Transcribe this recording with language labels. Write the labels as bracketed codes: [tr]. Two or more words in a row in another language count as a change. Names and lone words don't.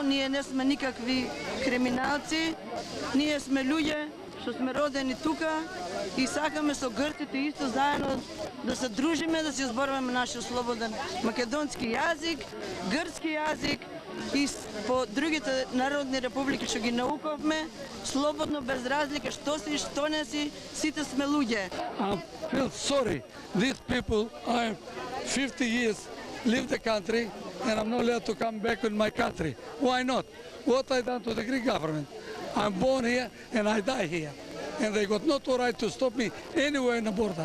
[mk] Ние не сме никакви криминалци, ние сме луѓе што сме родени тука и сакаме со грците исто заедно да се дружиме, да се зборуваме нашиот слободен македонски јазик, грцки јазик и по другите народни републики што ги науковме, слободно, без разлика што си, што не си, сите сме луѓе. [en] I feel sorry. These people, I 50 years live the country and I'm not allowed to come back in my country. Why not? What I done to the Greek government? I'm born here and I die here. And they got no right to stop me anywhere in the border.